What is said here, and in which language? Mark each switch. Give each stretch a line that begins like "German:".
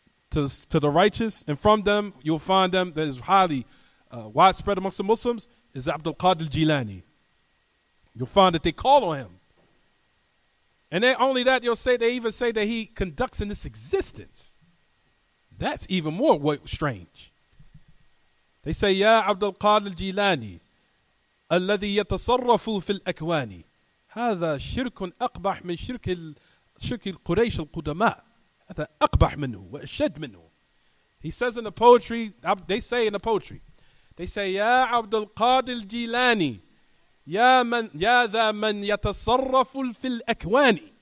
English: To the righteous, and from them you'll find them that is highly widespread amongst the Muslims is Abdul Qadir Jilani. You'll find that they call on him. And then only that, they even say that he conducts in this existence. That's even more strange. They say,
Arabic: Ya Abdul Qadir Jilani, الذي يتصرف في الأكوان هذا شرك أقبح من شرك القريش القدماء هذا أقبح منه وأشد منه.
English: He says in the poetry, they say Ya Abdul Qadir Jilani,
Arabic: يا ذا من يتصرف في الأكوان.